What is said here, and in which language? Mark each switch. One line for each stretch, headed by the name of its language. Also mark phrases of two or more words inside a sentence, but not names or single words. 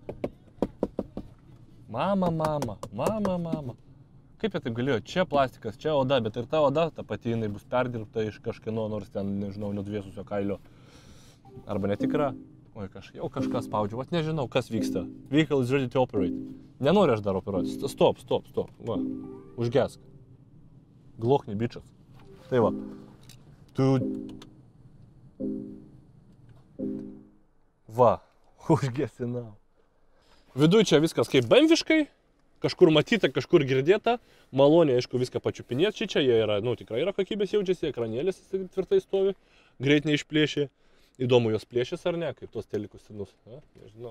Lithuanian: Mama. Kaip jie taip galėjo? Čia plastikas, čia oda, bet ir ta oda, ta pati jinai bus perdirbta iš kažkieno, nors ten, nežinau, nudvėsusio kailio. Arba netikra. Oi, jau kažkas spaudžiu, vat nežinau, kas vyksta.
English: Vehicle is ready to operate.
Lithuanian: Nenoriu aš dar operuoti. Stop. Va, užgesk. Glokni, bičas. Tai va. Va, užgesinau. Viduj čia viskas kaip bemviškai. Kažkur matyta, kažkur girdėta, maloniai, aišku, viską pačiupinėti čia, jie yra, nu, tikrai yra kokybės jaučiasi, ekranėlis tvirtai stovi, greit neišplėšė, įdomu jos plėšės ar ne, kaip tos telikus senus, nežinau.